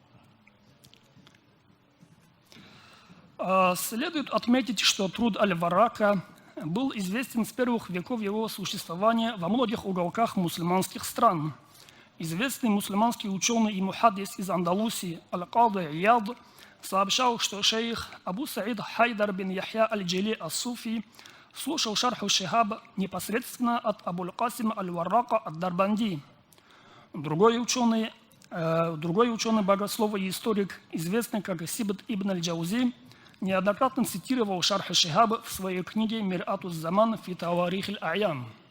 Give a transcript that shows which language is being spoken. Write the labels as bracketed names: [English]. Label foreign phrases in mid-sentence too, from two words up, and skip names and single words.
[Russian] Следует отметить, что труд Аль-Варака был известен с первых веков его существования во многих уголках мусульманских стран. Известный мусульманский ученый и мухаддис из Андалусии Аль-Кады Ияд сообщал, что шейх Абу Саид Хайдар бин Яхья аль-Джили ас-Суфи слушал Шарху Шихаб непосредственно от Абуль-Касима аль-Варрака ад-Дарбанди. Другой ученый богослов и историк, известный как Сибт ибн аль-Джаузи, неоднократно цитировал Шарх Шихаб в своей книге «Мир'атуз Заман фи Таварих аль-Аян».